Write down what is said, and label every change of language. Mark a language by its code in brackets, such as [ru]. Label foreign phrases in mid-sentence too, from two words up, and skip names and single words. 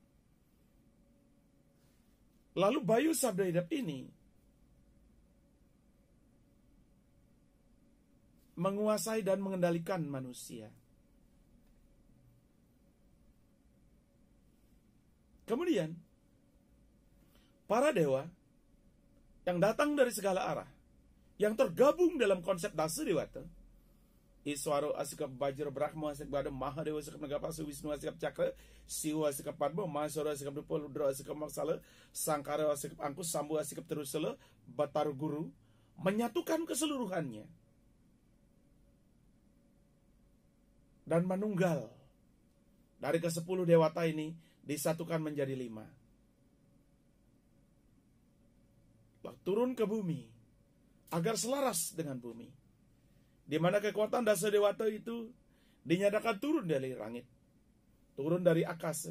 [id] Lalu Bayu Sabdaidap ini menguasai dan mengendalikan manusia. Kemudian para dewa yang datang dari segala arah, yang tergabung dalam konsep Dasa Dewata, Iswaro Asikap Bajra Brahma Asikap Bada Mahadewa Asikap Nagapasu Wisnu Asikap Cakra Siwa Asikap Padma Mahasara Asikap Dupa Ludra Asikap Maksala Sangkara Asikap Angkus Sambu Asikap Terusala Bataru Guru, menyatukan keseluruhannya dan manunggal dari ke-10 dewata ini disatukan menjadi 5. Lalu turun ke bumi agar selaras dengan bumi, di mana kekuatan Dasa Dewata itu dinyatakan turun dari langit, turun dari akasa.